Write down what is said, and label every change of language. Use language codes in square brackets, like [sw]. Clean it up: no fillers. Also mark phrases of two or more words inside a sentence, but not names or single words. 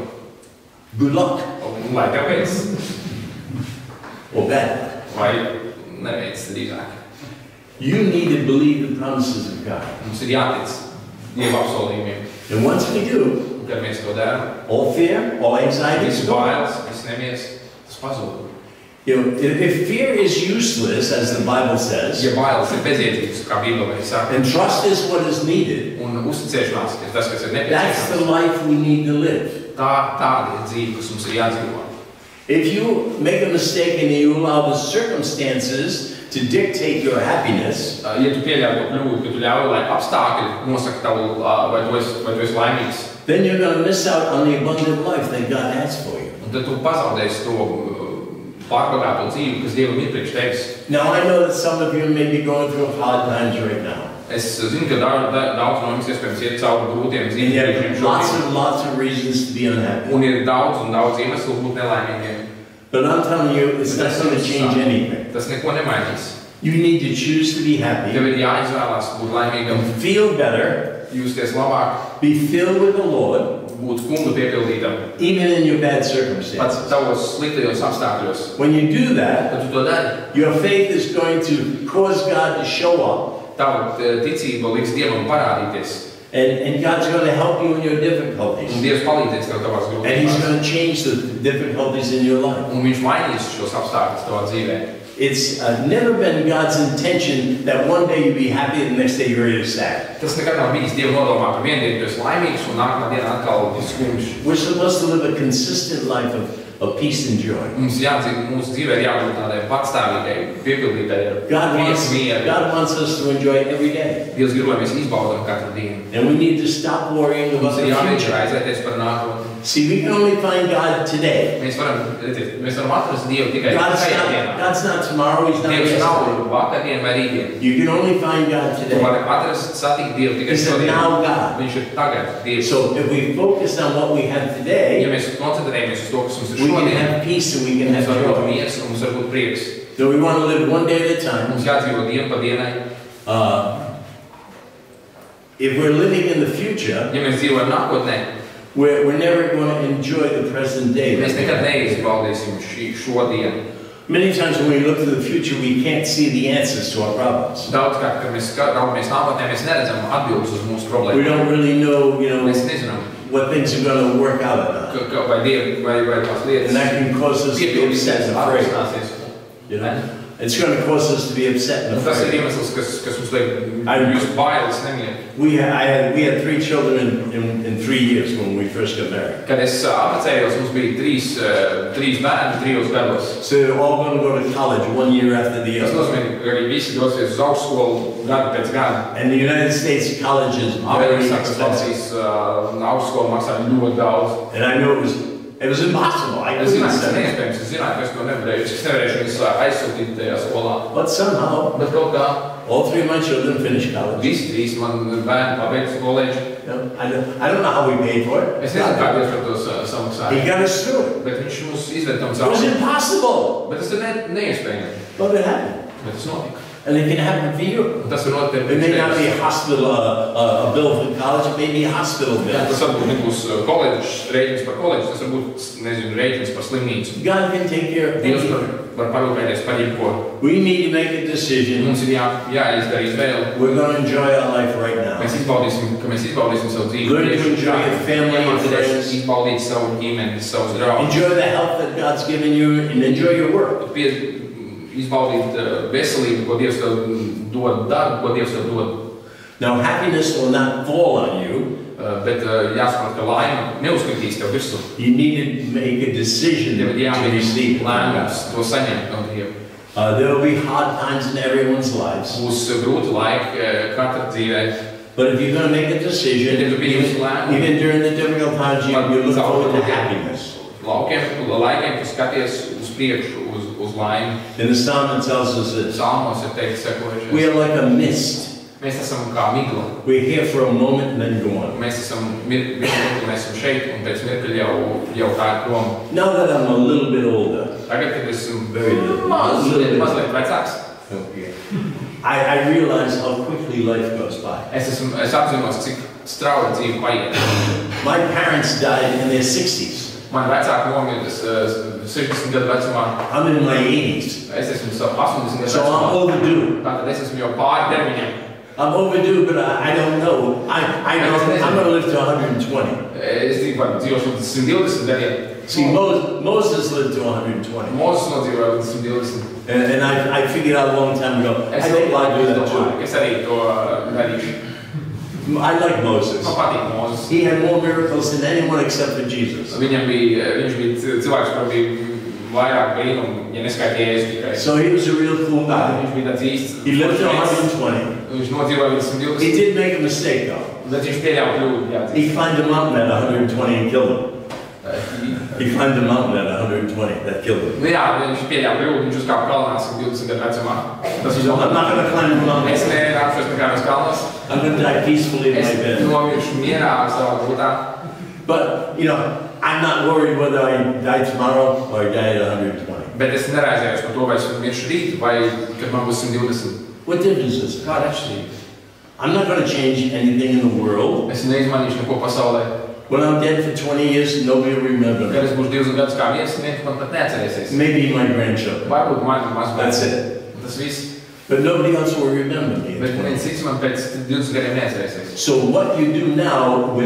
[en] good luck. [lv] lai tev veids. [en] Or bad. [lv] Vai neveic drīzāk. [en] You need to believe the promises of God. [lv] Mums ir jātic Dieva apsolījumiem. [en] And once we do, [lv] Un kad mēs to darām, [en] all fear, all anxiety is [lv] visu [en] gone. [lv] bailes, viss nemies, tas pazūd. [en] You know, if fear is useless, as the Bible says, [lv] Ja bailes ir bezjēdzīgas, kā Bībelē saka, [en] and trust is what is needed, [lv] un uzticēšanās ir tas, kas ir [en] that's the [lv] nepieciešams, [en] life we need to live. [lv] tāda ir dzīve, kas mums ir jādzīvo. [en] If you make a mistake and you allow the circumstances to dictate your happiness, [lv] Ja tu pieļauj to kļūdu, ka tu ļauj, lai apstākļi nosaka tavu, vai tu esi laimīgs, [en] then you're going to miss out on the abundant life that God has for you. [lv] un tad tu pazaudēsi to pārbagāto dzīvi, kas Dievam ir priekš tevis. [en] Now, I know that some of you may be going through hard times right now. [lv] Es zinu, ka daudz no jums iespējams iet cauri grūtiem [en] And [lv] dzīves [en] you [lv] brīžiem [en] have lots [lv] šobrīd. [en] and lots of reasons to be unhappy. [lv] Un ir daudz un daudz iemeslu būt nelaimīgiem. [en] But I'm telling you, it's not going to change anything. [lv] Tas neko nemainīs. [en] You need to choose to be happy, [lv] Tev ir jāizvēlās būt laimīgam, [en] feel better, [lv] justies labāk, [en] be filled with the Lord, [lv] būt kungu piepildītam, [en] even in your bad [lv] pats [en] circumstances. [lv] tavos sliktajos apstākļos. [en] When you do that, [lv] Kad tu to dari, [en] your faith is going to cause God to show up, [lv] tava ticība liks Dievam parādīties. [en] and God's going to help you in your [lv] Un [en] difficulties. [lv] Dievs palīdzēs tev tavās [en] And He's [lv] grūtībās. [en] going to change the difficulties in your life. [lv] Un viņš mainīs šos apstākļus tavā dzīvē. [en] It's never been God's intention that one day you be happy and the next day you're really sad. [lv] Tas nekad nav bijis Dieva nodomā, ka vienu dienu tu esi laimīgs un nākamā dienā atkal ir skumjš. [en] We're supposed to live a consistent life of peace and joy. [lv] Mums jādzīvo, mūsu dzīvē ir jābūt tādai patstāvīgai, piepildītai ar [en] God [lv] prieku mieru. [en] wants us to enjoy every day. [lv] Dievs grib, lai mēs izbaudām katru dienu. [en] And we need to stop worrying about [lv] Mums [en] the [lv] ir jāmēģina [en] future. [lv] aizēties par nākotni. [en] See, we can only find God today. [lv] Mēs varam atrast Dievu tikai šajā dienā. [en] God's not tomorrow, He's not [lv] Dievs nav [en] yesterday. [lv] vakardien vai rītdien. [en] You can only find God [lv] Tu [en] today. [lv] vari atrast, satikt Dievu tikai [en] He's a [lv] šodien. [en] now God. [lv] Viņš ir tagad Dievs. [en] So if we focus on what we have [lv] Ja [en] today, [lv] mēs koncentrējamies uz to, kas mums ir [en] we can [lv] šodien, [en] have peace and we can [lv] mums [en] have [lv] var būt [en] joy. [lv] miers un mums var būt prieks. [en] So we want to live one day at a time. [lv] Mums jādzīvo dienu pa dienai. [en] If we're living in the future, [lv] Ja mēs dzīvojam nākotnē, [en] we're never going to enjoy the present day. [lv] mēs nekad neizbaudīsim šodienu. [en] Many times when we look to the future, we can't see the answers to our problems. [lv] Daudz, kad mēs raugamies nākotnē, mēs neredzam atbildes uz mūsu [en] We [lv] problēmām. [en] don't really know, [lv] Mēs nezinām, [en] what things are going to work out or not. [lv] vai Dievi, vai tās lietas [en] And that can cause us to be upset [lv] piepildīsies, [en] and afraid. [lv] atrisināsies. [en] You know? It's going to cause us to be upset and [lv] Un tas ir [en] afraid. [lv] iemesls, kas mums liek just bailes nemieru. [en] We had 3 children in 3 years when we first got married. [lv] Kad es apprecējos, mums bija trīs bērni 3 gados. [en] So they're all going to go to college 1 year after the [lv] Tas [en] other. [lv] nozīmē, ka arī visi dosies uz augstskolu gadu pēc gada. [en] And the United States college is very [lv] Amerikas [en] expensive. [lv] Vācijas augstskola maksā ļoti daudz. [en] And I knew it was impossible. I [lv] Es [en] couldn't [lv] zināju, tas ir [en] send it. [lv] neiespējams, es zināju, ka es to nevarēju. Es nevarēšu viņus aizsūtīt tajā skolā. [en] But somehow, [lv] Bet kaut kā [en] all 3 of my children finished college. [lv] visi 3 man bērni pabeidz koledžu. [en] You know, I don't know how we paid for it. [lv] Es nezinu, kā Dievs par to samaksāja. [en] He got us through it. [lv] Bet viņš mūs izved tam [en] It was [lv] cauri. [en] impossible, [lv] Bet tas ir neiespējami. [en] but it happened. [lv] Bet tas notika. [en] And it can happen for you. [lv] Un tas var notikt [en] It may not be [lv] tevis. [en] a hospital, a bill for college, it may be a hospital bill. [lv] Tas varbūt nebūs koledžas rēķins par koledžu, tas varbūt, nezinu, rēķins par slimnīcu. [en] God can take care of [lv] Dievs [en] anything. [lv] var parūpēties par jebko. [en] We need to make a decision. [lv] Mums ir jāizdara izvēle. [en] We're going to enjoy our life right now. [lv] Mēs izbaudīsim savu dzīvi. [en] Learn to enjoy your family and friends. [lv] Izbaudīt savu ģimeni, savus draugus. [en] Enjoy the health that God's given you and enjoy your work. [lv] Izbaudīt veselību, ko Dievs tev dod, darbu, ko Dievs tev dod. [en] Now, happiness will not fall on you. [lv] Bet jāsaprot, ka laime neuzkritīs tev virsū. [en] You need to make a decision [lv] Tev ir [en] to receive it. [lv] lēmums to saņemt no Dieva. [en] There will be hard times in everyone's lives. [lv] Būs grūti laiki katra dzīvē. [en] But if you're going to make a decision, even during the difficult times, you look forward to happiness. [lv] Laikiem tu skaties uz priekšu, uz laimi. [en] In the psalm it tells us this. [lv] Psalmos ir teikt sekojušies. [en] We are like a mist [lv] Mēs esam kā migla. [en] We're here for a moment and then go on. [lv] Mēs esam mirkli, mēs esam šeit, un pēc mirkļa jau tā ir prom. [en] Now that I'm a little bit older, [lv] Tagad, kad esmu [en] very little, [lv] mazliet vecāks, [en] okay, I realize how quickly life goes by. [lv] es apzinos, cik strauji dzīve paiet. [en] My parents died in their 60s. [lv] Mani vecāki nomira 60 gadu vecumā. [en] I'm in my 80s. [lv] Es esmu 80 gadu [en] So I'm [lv] vecumā. [en] overdue. [lv] Tātad es esmu jau pāri termiņiem. [en] I'm overdue, but I don't know. I know I'm going to live to 120. [lv] Es dzīvošu līdz 120 gadiem. [en] See, Moses lived to 120. [lv] Mūzes nodzīvoja līdz 120. [en] And I figured out a long time ago, I think I'll do that too. [lv] Es arī to darīšu. [en] I like Moses. [lv] Man patīk Mūzes. [en] He had more miracles than anyone except for Jesus. [lv] Viņš bija cilvēks, kuram bija vairāk brīnumu, ja neskaitīja Jēzus tikai. [en] So he was a real cool guy. [lv] Viņš bija tāds īsts. [en] He lived to 120. [lv] Viņš nodzīvoja līdz 120. [en] He did make a mistake though. [lv] Bet viņš pieļāva kļūdu, jā. [en] He climbed a mountain at 120 and killed him. He climbed a mountain at 120. That killed him. [lv] Nu jā, viņš pieļāva kļūdu, viņš uzkāpa kalnā 120 gadu vecumā. Tas [en] So I'm not going to climb a mountain. [lv] Es nerāpšos nekā uz kalnas. [en] I'm going to die peacefully in [lv] Es [en] my bed. [lv] nomiršu mierā savā būtā. [en] But, you know, I'm not worried whether I die tomorrow or I die at 120. [lv] Bet es neraizējos par to, vai es miršu rīt, vai kad man būs 120. [en] What difference is it? [lv] Kāda atšķirība? [en] I'm not going to change anything in the world. [lv] Es neizmainīšu neko pasaulē. [en] When I'm dead for 20 years, nobody will remember [lv] Kad [en] me. [lv] es būšu 20 gadus kā viens, neviens man pat neatcerēsies. [en] Maybe my grandchildren. [lv] Varbūt mani mazbērni. [en] That's it. [lv] Tas viss. [en] But nobody else will remember me. [lv] Bet neviens cits man pēc 20 gadiem neatcerēsies. [en] So what you do now with